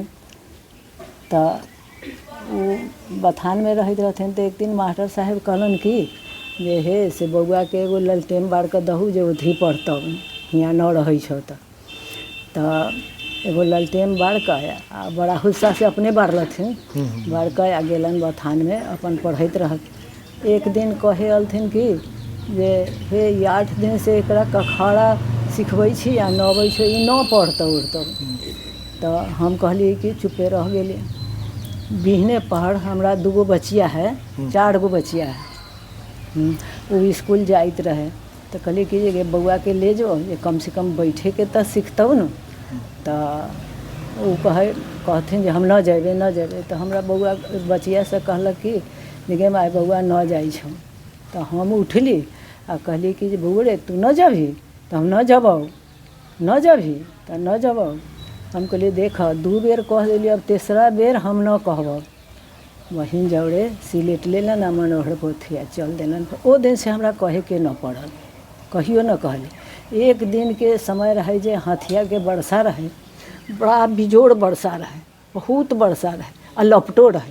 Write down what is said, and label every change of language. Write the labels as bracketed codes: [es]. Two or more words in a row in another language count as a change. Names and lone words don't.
[mai] तो वो बथान में रहत रहथिन तो एक दिन मास्टर साहब कहलन कि जे हे से बउआ के एगो ललटेन बार के दहू जे उधी पढ़तौ, हियाँ न रहै छौ तो एगो ललटेन बार के आ बड़ा हुस्सा से अपने बारलथिन, बार के आ गेलन बथान में अपन पढ़ैत रहत। एक दिन कहे अलथिन कि जे हे 8 दिन से एकरा कखड़ा सिखबै छी आ न अबै छै, ई न पढ़तौ उड़तौ। तो हम कहलिए कि चुपे रह गेलिए। बिहने पढ़, हमरा 2 गो बचिया है, 4 गो बचिया है, वो स्कूल जाइत रहे। तो कहलिए कि जे बउआ के ले जो, ये कम से कम बैठे के तो सीखतौ न। तो वो कहथिन जे हम न जेबे न जेबे। तो हमरा बउआ बचिया से कहलक कि देखिए माय बउआ न जाइ छौ। तो हम उठली आ कहली कि जे बउआ रे तू न जबही? तो हम न जबौ, न जबही तो न जबौ। हम कहलिए देख 2 बेर कह देलिए, अब 3रा बेर हम न कहब। वहीं जौड़े सिलेट लेलन आ मनोहर पोथिया चल देलन। ओ दिन से हमरा कहे के न पड़ल, कहियो न कहली। एक दिन के समय रहे जे हथिया के वर्षा रहे, बड़ा बिजोड़ वर्षा रहे, बहुत वर्षा रहे आ लपटो रहे।